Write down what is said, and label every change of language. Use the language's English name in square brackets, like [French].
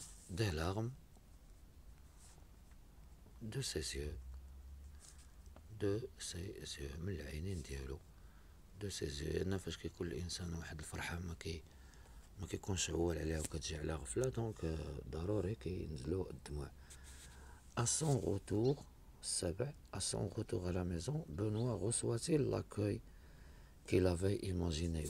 [French] des larmes de ses yeux, [Arabic] من العينين ديالو, [French] de ses yeux. [Arabic] أنا فاش كيكون الإنسان واحد الفرحة ما كيكونش عوال عليها وكتجي على غفلة, دونك ضروري كينزلو الدموع. [French] À son retour, à son retour à la maison, Benoît reçoit-il l'accueil qu'il avait imaginé?